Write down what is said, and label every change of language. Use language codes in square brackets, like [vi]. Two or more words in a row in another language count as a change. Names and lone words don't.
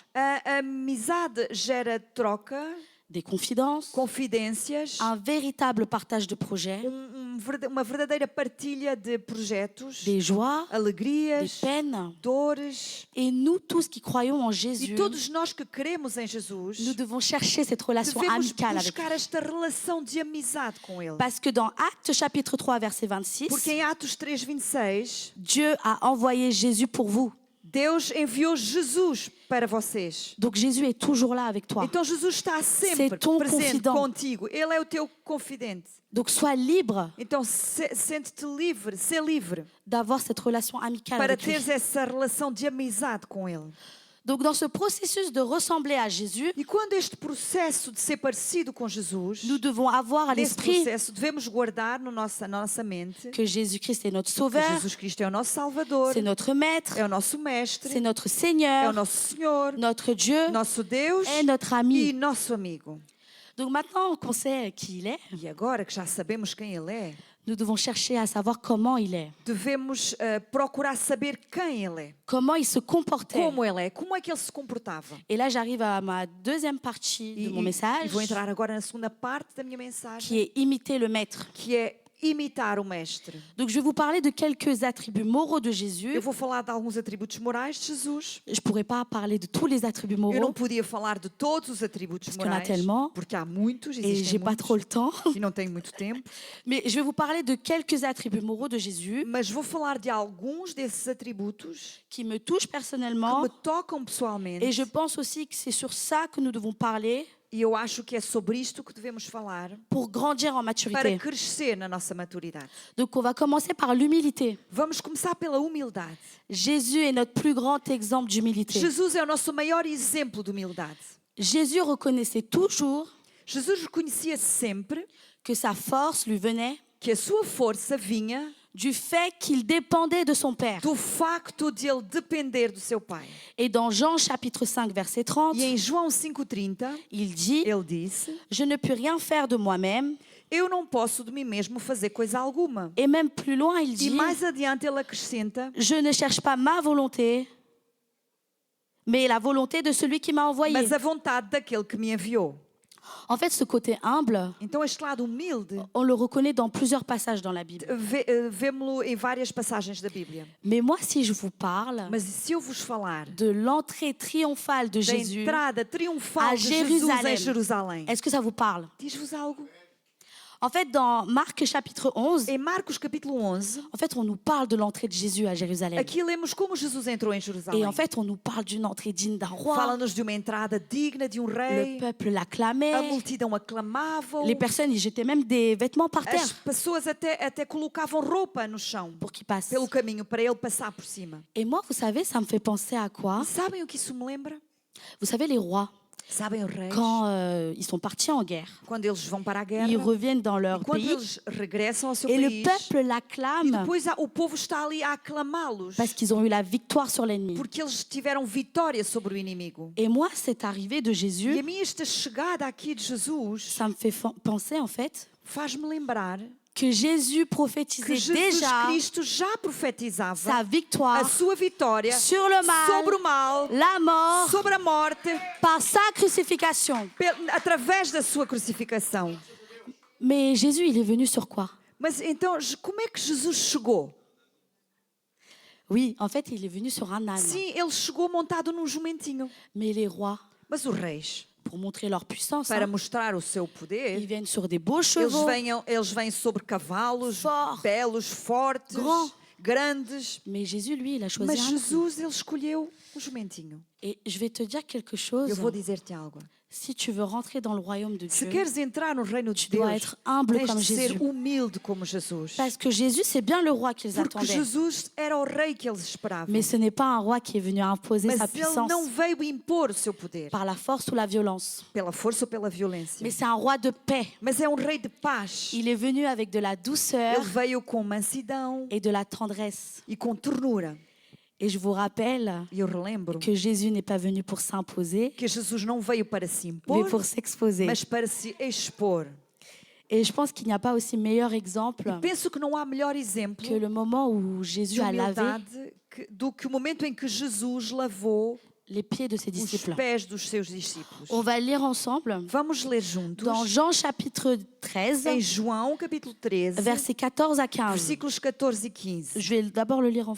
[pt] A amizade gera troca, [fr] des confidences, [pt] confidências, [fr] un véritable partage de projets, [pt] uma verdadeira partilha de projetos, [fr] des joies, des [pt] alegrias, [fr] peines. [pt] dores. [fr] Et nous tous qui croyons en [pt] E [fr] Jésus, [pt] todos nós que queremos em Jesus, [fr] nous devons chercher cette relation [pt] devemos [fr] amicale avec [pt] buscar [fr] lui. [pt] esta relação de amizade com Ele. [fr] Parce que dans Actes chapitre 3, verset 26, [pt] Porque em Atos 3, 26, [fr] Dieu a envoyé Jésus pour vous. [pt] Deus enviou Jesus para vocês. [fr] Donc Jésus est toujours là avec toi. [pt] Então Jesus está sempre [fr] C'est ton [pt] presente [fr] confident. [pt] contigo. Ele é o teu confidente. [fr] Donc sois libre [pt] Então sente-te livre, ser livre [fr] d'avoir cette relation amicale [pt] para [fr] avec lui. [pt] teres essa relação de amizade com Ele. [fr] Donc dans ce processus de ressembler à Jésus, [pt] E quando este processo de ser parecido com Jesus, [fr] nous devons avoir à [pt] nesse [fr] l'esprit [pt] processo devemos guardar na nossa mente [fr] que Jésus-Christ est notre [pt] que [fr] Sauveur, [pt] Jesus Cristo é o nosso Salvador, [fr] c'est notre Maître, [pt] é o nosso Mestre, [fr] c'est notre [pt] é o [fr] Seigneur, [pt] nosso Senhor, [fr] notre Dieu [pt] nosso Deus [fr] et notre [pt] e [fr] ami. [pt] nosso amigo. [fr] Donc maintenant qu'on sait qui il est, [pt] E agora que já sabemos quem Ele é, [fr] nous devons chercher à savoir comment il est, [pt] devemos procurar saber quem Ele é, [fr] comment il se comportait. [pt] como Ele é, como é que Ele se comportava. [fr] Et là, j'arrive à ma deuxième partie de mon message, [pt] E vou entrar agora na segunda parte da minha mensagem, [fr] qui est imiter le Maître. [pt] que é imitar o Mestre. [fr] Donc je vais vous parler de quelques attributs moraux de Jésus. [pt] Eu vou falar de alguns atributos morais de Jesus. [fr] Je ne pourrais pas parler de tous les attributs [pt] Eu não [fr] moraux [pt] podia falar de todos os atributos [fr] Parce qu'il y en a [pt] morais, [fr] tellement. [pt] porque há muitos, [fr] et [pt] existem [fr] j'ai pas [pt] muitos, [fr] trop le temps. [pt] e não tenho muito tempo. [fr] Mais je vais vous parler de quelques attributs moraux de Jésus [pt] Mas vou falar de alguns desses atributos [fr] qui me touchent [pt] que [fr] personnellement. [pt] me tocam pessoalmente. [fr] Et je pense aussi que c'est sur ça que nous devons parler [pt] E eu acho que é sobre isto que devemos falar [fr] pour grandir en [pt] para [fr] maturité. [pt] crescer na nossa maturidade. [fr] Donc on va commencer par l'humilité. [pt] Vamos começar pela humildade. [fr] Jésus est notre plus grand exemple d'humilité. [pt] Jesus é o nosso maior exemplo de humildade. [fr] Jésus reconnaissait toujours [pt] Jesus reconhecia sempre [fr] que sa force lui venait [pt] que a sua força vinha [fr] du fait qu'il dépendait de son Père. [pt] do facto de ele depender do seu pai. [fr] Et dans Jean chapitre 5, verset 30, [pt] E em João 5,30, [fr] il dit, [pt] ele disse: [fr] je ne puis rien faire de moi-même. [pt] eu não posso de mim mesmo fazer coisa alguma. [fr] Et même plus loin, il [pt] E [fr] dit, [pt] mais adiante ele acrescenta: [fr] je ne cherche pas ma volonté, mais la volonté de celui qui m'a envoyé. [pt] mas a vontade daquele que me enviou. [fr] En fait, ce côté humble, [pt] Então este lado humilde, [fr] on le reconnaît dans plusieurs passages dans la Bible. [pt] vemo-lo em várias passagens da Bíblia. [fr] Mais moi, si je vous parle [pt] Mas se eu vos falar [fr] de l'entrée triomphale de [pt] da [fr] Jésus, [pt] entrada triunfal [fr] à [pt] de Jesus [fr] Jérusalem. [pt] em Jerusalém, [fr] est-ce que ça vous parle? [pt] diz-vos algo? [fr] En fait, dans Marc chapitre 11, [pt] Em Marcos capítulo 11, [fr] en fait, on nous parle de l'entrée de Jésus à Jérusalem. [pt] aqui lemos como Jesus entrou em Jerusalém. [fr] Et en fait, on nous parle d'une entrée digne d'un roi. [pt] Fala-nos de uma entrada digna de um [fr] Le [pt] rei. [fr] peuple [pt] A [fr] l'acclamait. [pt] multidão aclamava. [fr] Les personnes, ils jetaient même des vêtements par [pt] As [fr] terre [pt] pessoas até colocavam roupa no chão [fr] pour qu'il passe. [pt] pelo caminho para ele passar por cima. [fr] Et moi, vous savez, ça me fait penser à quoi? [pt] Sabem o que isso me lembra? [fr] Vous savez, les rois, [pt] Sabem os reis? [fr] quand ils sont partis en guerre, [pt] Quando eles vão para a guerra, [fr] ils reviennent dans leur [pt] e quando [fr] pays [pt] eles regressam ao seu [fr] et le [pt] país, [fr] peuple [pt] e [fr] l'acclame [pt] depois o povo está ali a aclamá-los, [fr] parce qu'ils ont eu la victoire sur l'ennemi. [pt] porque eles tiveram vitória sobre o inimigo. [fr] Et moi, cette arrivée de [pt] E [fr] Jésus, [pt] a mim esta chegada aqui de Jesus [fr] ça me fait penser en fait [pt] faz-me lembrar [fr] que Jésus [pt] que [fr] prophétisait [pt] Jesus [fr] déjà [pt] Cristo já profetizava [fr] sa [pt] a [fr] victoire [pt] sua vitória [fr] sur le [pt] sobre o [fr] mal, [pt] mal, [fr] la mort, [pt] sobre a morte, [fr] par sa crucifixion. [pt] através da sua crucificação. [fr] Mais Jésus, il est venu sur quoi? [pt] Mas então, como é que Jesus chegou? [fr] Oui, en fait, il est venu sur un âne. [pt] Sim, ele chegou montado num jumentinho. [fr] Mais les rois, [pt] Mas os reis, [fr] pour montrer leur puissance, [pt] para [fr] hein, [pt] mostrar o seu [fr] ils [pt] poder, [fr] viennent sur des beaux chevaux, [pt] eles vêm sobre cavalos [fr] Forts. [pt] belos, fortes, [fr] Grands. [pt] grandes. [fr] mais Jésus, lui, il a choisi [pt] Mas [fr] un âne. [pt] Jesus, ele escolheu o jumentinho. [fr] Et je vais te dire quelque chose. [pt] Eu vou dizer-te algo. [fr] Si tu veux rentrer dans le royaume de [pt] Se [fr] Dieu, [pt] queres entrar no reino de [fr] tu dois [pt] Deus, [fr] être humble [pt] tens [fr] comme [pt] de ser [fr] Jésus. [pt] humilde como Jesus. [fr] Parce que Jésus, c'est bien le roi qu'ils [pt] Porque [fr] attendaient. [pt] Jesus era o rei que eles esperavam. [fr] Mais ce n'est pas un roi qui est venu imposer sa [pt] Mas ele [fr] puissance [pt] não veio impor o seu poder [fr] par la force ou la violence. [pt] pela força ou pela violência. [fr] Mais c'est un roi de paix. [pt] Mas é um rei de paz. [fr] Il est venu avec de la douceur [pt] Ele veio com mansidão [fr] et de la tendresse. [pt] e com ternura. [fr] Et je vous rappelle [pt] E eu relembro [fr] que Jésus n'est pas venu pour s'imposer, [pt] que Jesus não veio para se [fr] mais [pt] impor, [fr] pour s'exposer. [pt] mas para se expor. [fr] Et je pense qu'il n'y a pas aussi meilleur exemple [pt] Penso que não há melhor exemplo [fr] que le moment où Jésus [pt] de [fr] a lavé [pt] humildade do que o momento em que Jesus lavou [fr] les pieds de ses [pt] os [fr] disciples. [pt] pés dos seus discípulos. [fr] On va lire ensemble [pt] Vamos ler juntos [fr] dans Jean chapitre [pt] em [fr] 13, [pt] João capítulo 13, [fr] versets 14 à 15. [pt] versículos 14 e 15. [fr] Je vais d'abord le lire en